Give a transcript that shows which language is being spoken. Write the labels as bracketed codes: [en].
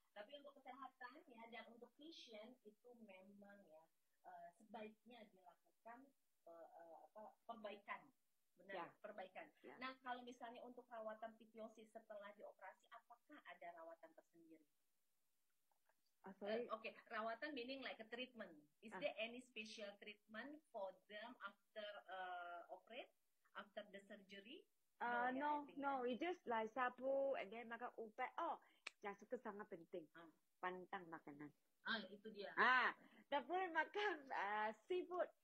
[id] Tapi untuk kesehatan ya dan untuk vision itu memang ya sebaiknya dilakukan perbaikan. Benar, ya. Perbaikan. Ya. Nah, kalau misalnya untuk rawatan pitiosis setelah dioperasi, apakah ada rawatan tersendiri? [en] Okay, rawatan meaning like a treatment. Is there any special treatment for them after operate, after the surgery? No, it just like [ms] sapu [en] and then [ms] makan ubat. Oh, yang itu sangat penting. Pantang makanan. Itu dia. Tak boleh makan seafood.